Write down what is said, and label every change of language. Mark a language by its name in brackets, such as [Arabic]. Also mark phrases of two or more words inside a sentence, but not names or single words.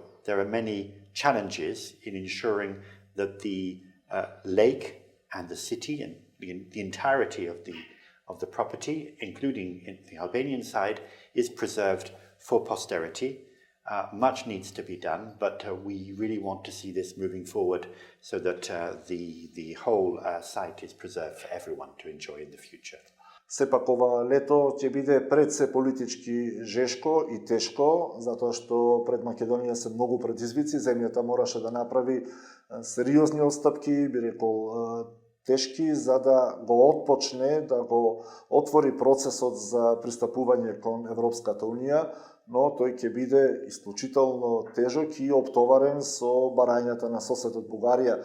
[English] There are many challenges in ensuring that the lake and the city and the entirety of the property, including in the Albanian side, is preserved for posterity. Much needs to be done, but we really want to see this moving forward so that the whole site is preserved for everyone to enjoy in the future. [Macedonian] Сепак ова лето ќе биде пред се политички жешко и тешко, затоа што пред Македонија се многу предизвици, земјата мораше да направи сериозни отстапки, би рекол тешки, за да го отпочне, да го отвори процесот за пристапување кон Европската Унија, но тој ќе биде исклучително тежок и оптоварен со барањата на соседот Бугарија.